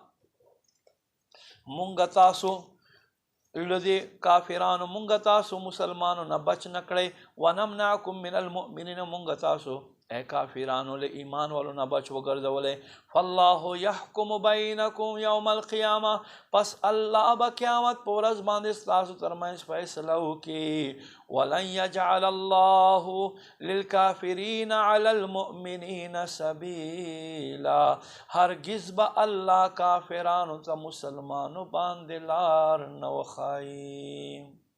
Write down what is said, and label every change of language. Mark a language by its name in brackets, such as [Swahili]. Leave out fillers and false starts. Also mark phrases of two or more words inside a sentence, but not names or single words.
[Pashto] مونږ تاسو لدی کافرانو مونږ تاسو مسلمانو نه بچ نه کړئ [Arabic] ونمنعکم من المؤمنین [Pashto] مونږ تاسو اے کافرانو له ایمان والو نه بچ وګرځولئ [Arabic] فالله يحكم بینکم یوم القیامه [Pashto] پس الله به قیامت په ورځ باندې ستاسو ترمنځ فیصله وکړي. [Arabic] ولن يجعل الله للكافرين على المؤمنين سبيلا [Pashto] هرگز به الله کافرانو ته مسلمانو باندې لار نه وښایي.